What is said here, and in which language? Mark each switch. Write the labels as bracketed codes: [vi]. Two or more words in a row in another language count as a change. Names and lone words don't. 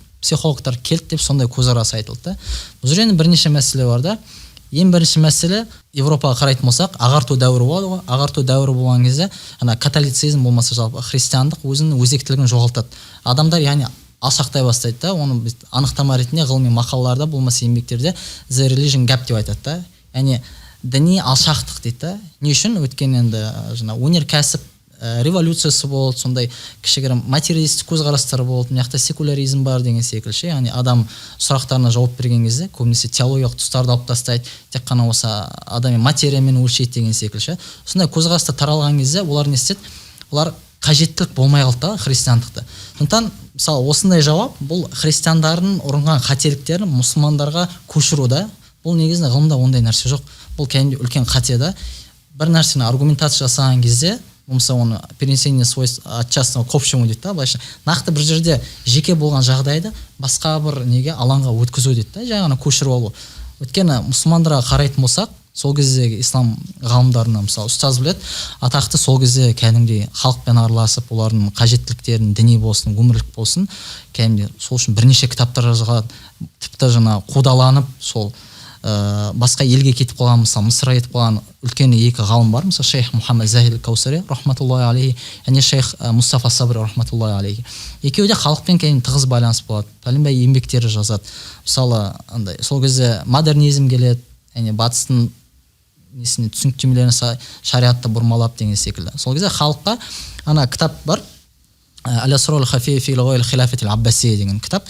[kk] Психологтар келді деп сондай көзқарас айтылды. Бұл жерде бірнеше мәселе бар да. Ең бірінші мәселе, Европаға қарайтын болсақ, ағарту дәуірі болады ғой. Ағарту дәуірі болған кезде, католицизм болмаса жалпы христиандық өзінің өзектілігін жоғалтады. Адамдар яғни алшақтай бастайды да, оны анықтама ретінде ғылыми мақалаларда болмаса еңбектерде [en] the religion gap [kk] деп айтады да. Яғни діни алшақтық дейді да. Не үшін? Өйткені енді өнеркәсіп революциясы болды, сондай кішігірім материалистік көзқарастар болды, мына жақта секуляризм бар деген секілді ше. Яғни адам сұрақтарына жауап берген кезде көбінесе теологиялық тұстарды алып тастайды, тек қана осы адами материямен өлшейді деген секілді ше. Сондай көзқарастар таралған кезде олар не істеді? Олар қажеттілік болмай қалды да христиандықты. Сондықтан мысалы осындай жауап бұл христиандардың ұрынған қателіктерін мұсылмандарға көшіру да. Бұл негізінде ғылымда ондай нәрсе жоқ. Бұл кәдімгі үлкен қате да. Бір нәрсені аргументация жасаған кезде мысалы оны [ru] перенесение свойств от частного к общему [kk] дейді да, былайша нақты бір жерде жеке болған жағдайды басқа бір неге алаңға өткізу дейді да, жай ғана көшіріп алу. Өйткені мұсылмандарға қарайтын болсақ, сол кездегі ислам ғалымдарына мысалы ұстаз біледі, атақты сол кезде кәдімгідей халықпен араласып, олардың қажеттіліктерін, діни болсын, өмірлік болсын, кәдімгідей сол үшін бірнеше кітаптар жазған, тіпті жаңа қудаланып сол басқа елге кетіп қалған, мысалы Мысырға кетіп қалған үлкен екі ғалым бар, мысалы шейх Мұхаммад Захир Каусари [ar] رحمة الله عليه, [kk] және шейх Мустафа Сабри [ar] رحمة الله عليه. [kk] Екеуі де халықпен кәдімгі тығыз байланыс болады, пәленбай еңбектері жазады. Мысалы андай сол кезде модернизм келеді, яғни батыстың несіне түсініктемелерін шариатты бұрмалап деген секілді. Сол кезде халыққа ана кітап бар, Ал-Асрарул хафия фи лугаил хилафатил аббасия деген кітап.